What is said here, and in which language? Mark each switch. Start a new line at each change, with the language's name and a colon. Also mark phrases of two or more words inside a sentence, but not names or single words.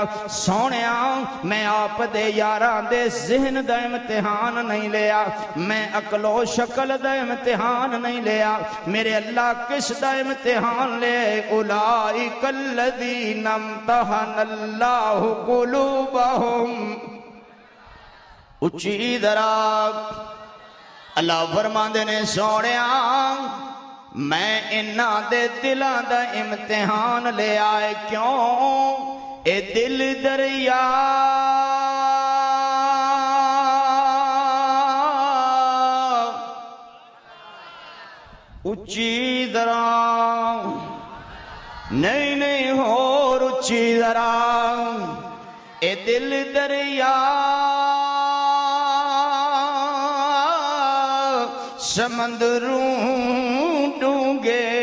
Punjabi: سونیا میں آپ دے یاراں دے ذہن دا امتحان نہیں لیا، میں عقل و شکل دا امتحان نہیں لیا، میرے اللہ کس دا امتحان لے؟
Arabic: اولئک الذین امتحن اللہ قلوبہم۔
Punjabi: اچھی درا اللہ فرماندے نے سونیا میں انہاں دے دلاں دا امتحان لے آئے، کیوں؟ اے دل دریا اچھی ذرا نہیں ہور اچھی ذرا، اے دل دریا سمندروں ڈونگے